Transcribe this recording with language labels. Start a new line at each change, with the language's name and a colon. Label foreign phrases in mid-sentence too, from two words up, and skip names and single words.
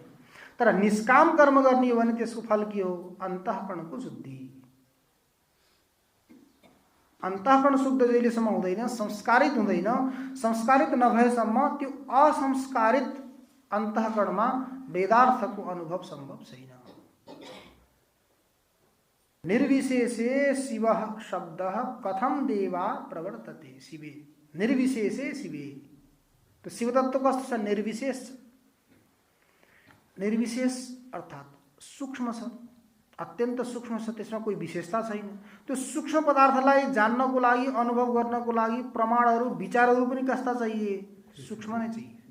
Nepali: तर निष्काम कर्म गर्ने हो भने त्यसको फल के हो? अन्तःकरणको शुद्धि। अन्तःकरण शुद्ध जहिलेसम्म हुँदैन, संस्कारित हुँदैन, संस्कारित नभएसम्म त्यो असंस्कारित अन्तःकरणमा वेदार्थको अनुभव सम्भव छैन।
Sanskrit: निर्विशेषे शिव शब्द कथम देवा प्रवर्तते शिवे। निर्विशेषे शिवे,
Nepali: तो शिव तत्व कस्तो छ? निर्विशेष। निर्विशेष अर्थात सूक्ष्म छ, अत्यन्त सूक्ष्म छ, त्यसमा कोही विशेषता छैन। त्यो सूक्ष्म पदार्थलाई जान्नको लागि, अनुभव गर्नको लागि प्रमाणहरू, विचारहरू पनि कस्ता चाहिए? सूक्ष्म नै चाहिए।